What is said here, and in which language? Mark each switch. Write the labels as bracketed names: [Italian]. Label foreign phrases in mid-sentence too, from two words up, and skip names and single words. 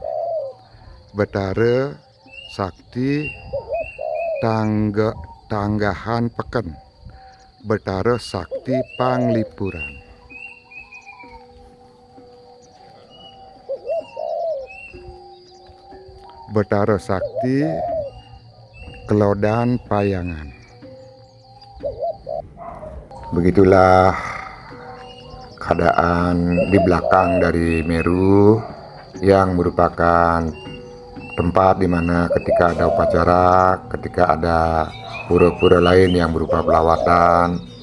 [Indonesian] Betara Sakti Tanggahan Peken. Betara Sakti Panglipuran. Betara Sakti Kelodan Payangan. Begitulah keadaan di belakang dari Meru, yang merupakan tempat di mana ketika ada upacara, ketika ada pura-pura lain yang berupa pelawatan